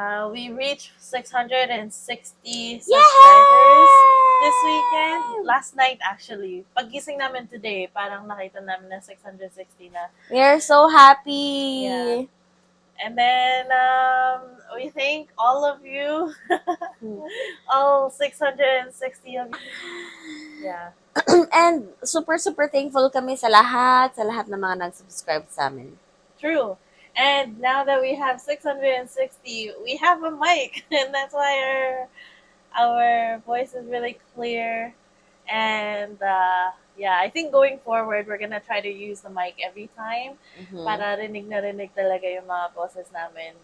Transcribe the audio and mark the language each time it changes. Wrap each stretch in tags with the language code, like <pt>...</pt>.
<en>We reached 660 subscribers this weekend. Last night, actually.</en> <tl>Paggising namin today, parang nakita namin na 660 na.</tl> <en>We are so happy! Yeah. And then, we thank all of you. All 660 of you. Yeah. And super thankful</en> <tl>kami sa lahat ng mga nag-subscribe sa amin.</tl> <en>True. And now that we have 660, we have a mic. And that's why our voice is really clear. And yeah, I think going forward, we're gonna try to use the mic every time</en> <tl>para rinig na rinig talaga yung mga boses namin.</tl>